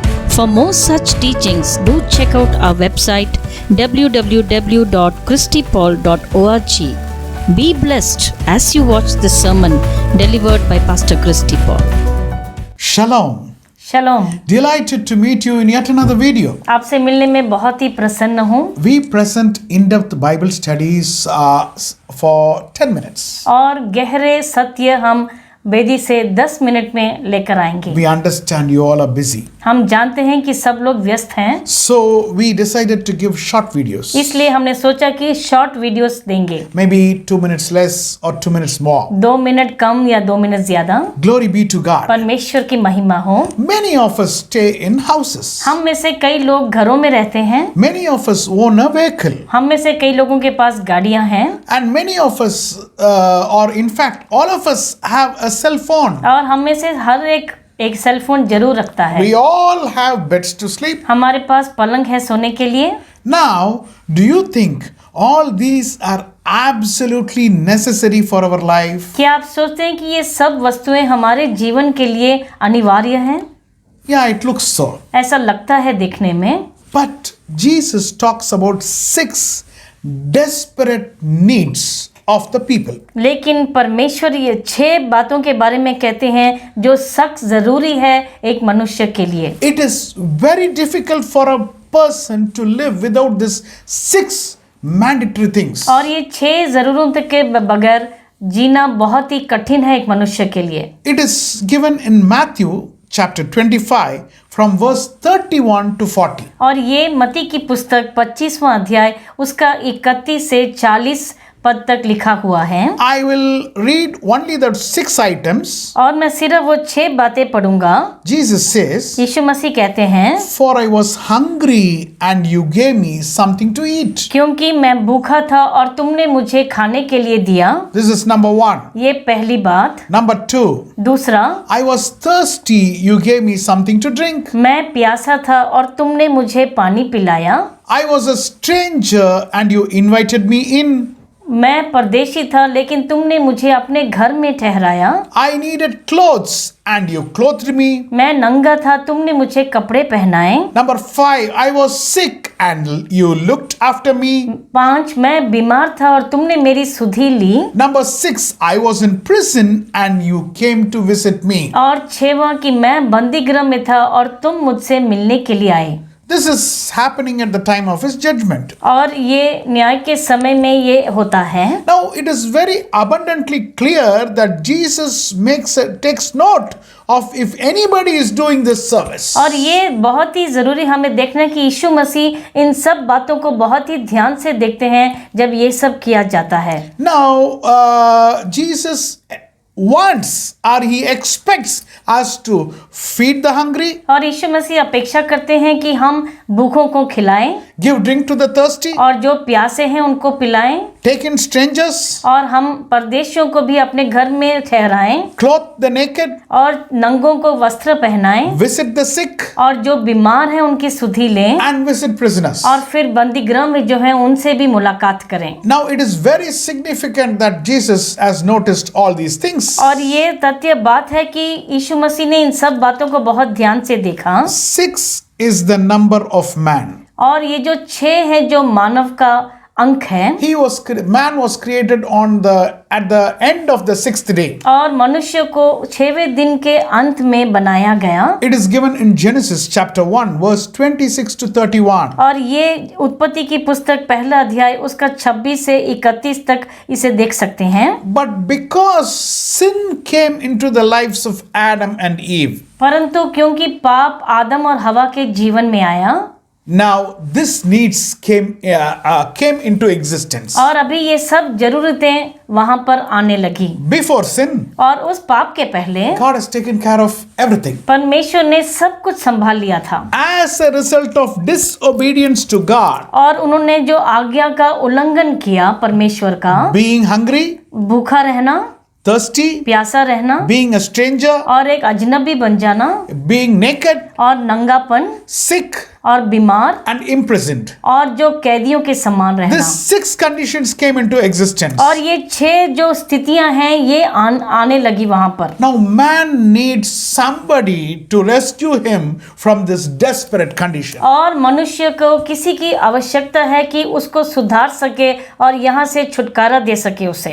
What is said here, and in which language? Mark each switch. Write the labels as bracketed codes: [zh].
[en] For more such teachings, do check out our website www.christypaul.org. Be blessed as you watch the sermon delivered by Pastor Christy Paul. Shalom. Shalom. Delighted to meet you in yet another video. [hi] आपसे मिलने में बहुत ही प्रसन्न हूँ. [en] We present in-depth Bible studies for 10 minutes. [hi] और गहरे सत्य हम बेदी से 10 मिनट में लेकर आएंगे. [en] We understand you all are busy. [hi] हम जानते हैं कि सब लोग व्यस्त हैं. [en] So we decided to give short videos. [hi] इसलिए हमने सोचा कि [en] short videos [hi] देंगे. [en] Maybe 2 minutes less or 2 minutes more. [hi] 2 minute कम या 2 मिनट ज्यादा. [en] Glory be to God. [hi] परमेश्वर की महिमा हो. [en] Many of us stay in houses. [hi] हम में से कई लोग घरों में रहते हैं. [en] Many of us own a vehicle. [hi] हम में से कई लोगों के पास गाड़ियां हैं. [en] And many of us, or in fact all of us have a cell phone. [hi] और हम में से हर एक सेल फोन जरूर रखता है. [en] We all have beds to sleep. [hi] हमारे पास पलंग है सोने के लिए. [en] Now, do you think all these are absolutely necessary for our life? [hi] क्या आप सोचते हैं कि ये सब वस्तुएं हमारे जीवन के लिए अनिवार्य हैं? [en] Yeah, it looks so. [hi] ऐसा लगता है देखने में. [en] But Jesus talks about 6 desperate needs of the people. [hi] लेकिन परमेश्वर ये 6 बातों के बारे में कहते हैं जो सख्त जरूरी है एक मनुष्य के लिए. [en] It is very difficult for a person to live without these 6 mandatory things. [hi] और ये 6 जरूरतों के बगैर जीना बहुत ही कठिन है एक मनुष्य के लिए. [en] It is given in Matthew chapter 25 from verse 31 to 40. [hi] और ये मत्ती की पुस्तक 25वां अध्याय उसका 31 से 40 पद तक लिखा हुआ है. [en] I will read only the 6 items. [hi] और मैं सिर्फ वो 6 बातें पढ़ूंगा. [en] Jesus says, [hi] यीशु मसीह कहते हैं, [en] For I was hungry and you gave me something to eat. [hi] क्योंकि मैं भूखा था और तुमने मुझे खाने के लिए दिया. [en] This is number 1. [hi] ये पहली बात. [en] Number 2. [hi] दूसरा, [en] I was thirsty, you gave me something to drink. [hi] मैं प्यासा था और तुमने मुझे पानी पिलाया. [en] I was a stranger and you invited me in. [hi] मैं परदेशी था लेकिन तुमने मुझे अपने घर में ठहराया. [en] I needed clothes and you clothed me. [hi] मैं नंगा था तुमने मुझे कपड़े पहनाए. [en] Number 5. I was sick and you looked after me. [hi] 5. मैं बीमार था और तुमने मेरी सुधि ली. [en] Number 6. I was in prison and you came to visit me. [hi] और 6वां कि मैं बंदी गृह में था और तुम मुझसे मिलने के लिए आए. [en] This is happening at the time of his judgment. [hi] और ये न्याय के समय में ये होता है. [en] Now it is very abundantly clear that Jesus takes note of if anybody is doing this service. [hi] और ये बहुत ही जरूरी हमें देखना कि यीशु मसीह इन सब बातों को बहुत ही ध्यान से देखते हैं जब ये सब किया जाता है. [en] Now Jesus wants or he expects us to feed the hungry. [hi] और यीशु मसीह अपेक्षा करते हैं कि हम भूखों को खिलाएं. [en] Give drink to the thirsty. [hi] और जो प्यासे हैं उनको पिलाएं. [en] Take in strangers. [hi] और हम परदेशियों को भी अपने घर में ठहराएं. [en] Clothe the naked. [hi] और नंगों को वस्त्र पहनाएं. [en] Visit the sick. [hi] और जो बीमार हैं उनकी सुधि लें. [en] And visit prisoners. [hi] और फिर बंदी गृह में जो हैं उनसे भी मुलाकात करें. [en] Now it is very significant that Jesus has noticed all these things. [hi] और ये तथ्य बात है कि यीशु मसीह ने इन सब बातों को बहुत ध्यान से देखा. [en] 6 is the number of man. [hi] और ये जो 6 है जो मानव का अंक है. [en] Man was created at the end of the 6th day. [hi] और मनुष्य को 6वें दिन के अंत में बनाया गया. [en] It is given in Genesis chapter 1 verse 26 to 31. [hi] और ये उत्पत्ति की पुस्तक पहला अध्याय उसका 26 से 31 तक इसे देख सकते हैं. [en] But because sin came into the lives of Adam and Eve. [hi] परंतु क्योंकि पाप आदम और हवा के जीवन में आया. [en] Now this needs came into existence. [hi] और अभी ये सब जरूरतें वहां पर आने लगी. [en] Before sin. [hi] और उस पाप के पहले [en] God has taken care of everything. [hi] परमेश्वर ने सब कुछ संभाल लिया था. [en] As a result of disobedience to God. [hi] और उन्होंने जो आज्ञा का उल्लंघन किया परमेश्वर का. [en] Being hungry. [hi] भूखा रहना. [en] thirsty, [hi] प्यासा रहना, [en] being a stranger, [hi] और एक अजनबी बन जाना, [en] being naked, [hi] और नंगापन, [en] sick, [hi] और बीमार, [en] and imprisoned. [hi] और जो कैदियों के समान रहना। [en] These 6 conditions came into existence. [hi] और ये 6 जो स्थितियां हैं ये आने लगी वहां पर। [en] Now man needs somebody to rescue him from this desperate condition. [hi] और मनुष्य को किसी की आवश्यकता है कि उसको सुधार सके और यहाँ से छुटकारा दे सके उसे।